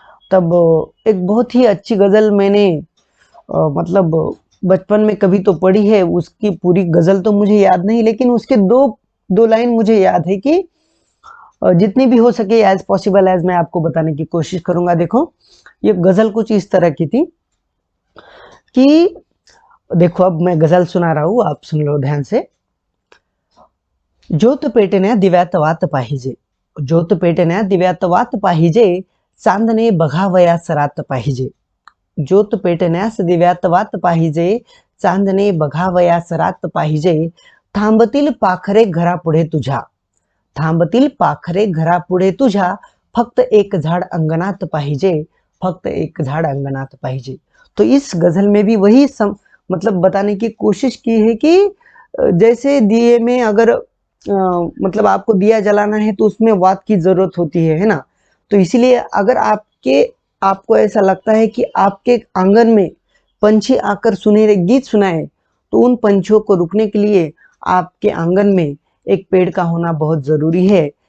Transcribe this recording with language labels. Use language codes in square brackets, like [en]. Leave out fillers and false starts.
[hi] तब एक बहुत ही अच्छी गजल मैंने मतलब बचपन में कभी तो पढ़ी है, उसकी पूरी गजल तो मुझे याद नहीं, लेकिन उसके दो लाइन मुझे याद है कि जितनी भी हो सके [en] as possible as [hi] मैं आपको बताने की कोशिश करूंगा। देखो, ये गजल कुछ इस तरह की थी कि देखो, अब मैं गजल सुना रहा हूं, आप सुन लो ध्यान से। [mr] ज्योत पेटण्या दिव्यात वात पाहिजे, ज्योत पेटण्या दिव्यात वात पाहिजे, चांदणे बघावयास रात पाहिजे। ज्योत पेटण्यास दिव्यात वात पाहिजे, चांदणे बघावयास रात पाहिजे। थांबतील पाखरे घरापुढे तुझ्या, थांबतील पाखरे घरापुढे तुझ्या, फक्त एक झाड अंगणात पाहिजे, फक्त एक झाड अंगणात पाहिजे। [hi] तो इस गज़ल में भी वही मतलब बताने की कोशिश की है कि जैसे दिए में अगर मतलब आपको दिया जलाना है तो उसमें वात की ज़रूरत होती है ना? तो इसीलिए अगर आपको ऐसा लगता है कि आपके आंगन में पंछी आकर सुनहरे गीत सुनाए, तो उन पंछियों को रुकने के लिए आपके आंगन में एक पेड़ का होना बहुत ज़रूरी है।